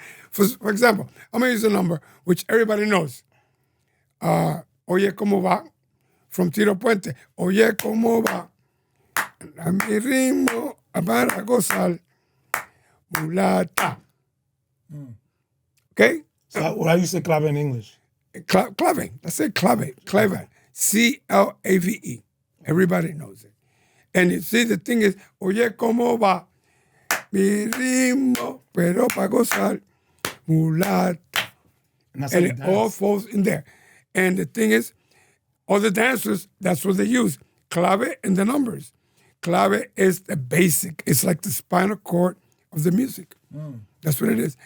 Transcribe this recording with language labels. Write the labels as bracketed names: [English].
[English] For example, I'm gonna use a number which everybody knows. [Spanish] Oye cómo va, from Tiro Puente. Oye cómo va, a mi ritmo para gozar, mulata. [English] Okay. So how you say clave in English? Clave. I say clave. Clave. CLAVE. Everybody knows it. And you see, the thing is, [Spanish] oye, cómo va mi ritmo, pero para gozar, mulata. [English] And it all falls in there. And the thing is, all the dancers, that's what they use. Clave and the numbers. Clave is the basic. It's like the spinal cord of the music. That's what it is.